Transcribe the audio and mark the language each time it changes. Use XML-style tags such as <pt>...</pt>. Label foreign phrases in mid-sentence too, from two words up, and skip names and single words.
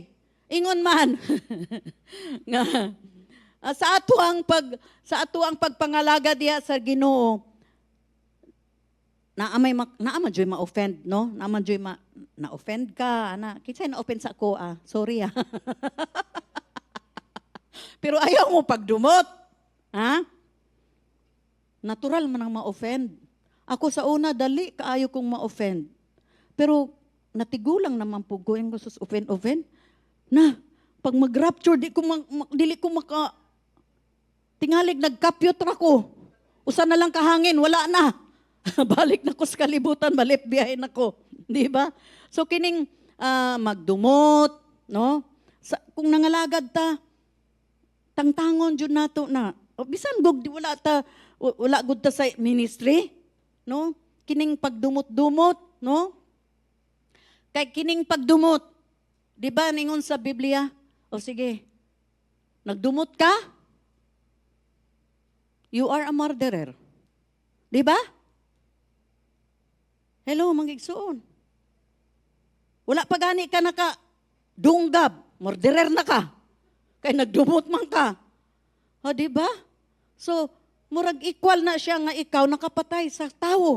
<ceb>Ingon man nga sa ato ang pagpangalaga diha sa Ginoo, naamay joy ma-offend, no? Naaman joy na-offend ka, ana. Kinsay na-offend sa ako, sorry Pero ayaw mo pagdumot. Ha? Natural man ang ma-offend. Ako sa una, dali kaayo kong ma-offend. Pero natigulang naman po ko, yung gusto offend. Na, pag mag-rapture, dili ko maka, tingalig, nagkapyot ako. Usa na lang kahangin, wala na. Balik na ko sa kalibutan, balik biyahin ako. Di ba? So, kining magdumot, no? Kung nangalagad ta, tangtangon jud nato na. Bisan gog wala gud ta sa ministry, no? Kining pagdumot-dumot, no? Kay kining pagdumot, di ba ningon sa Biblia? O sige, nagdumot ka?</ceb> <en>You are a murderer.</en> <ceb>Di ba? Hello, mga igsoon. Wala pa gani ka dunggab, murderer na ka. Kay nagdumot man ka. O, di ba? So, murag equal na siya nga ikaw nakapatay sa tao.</ceb>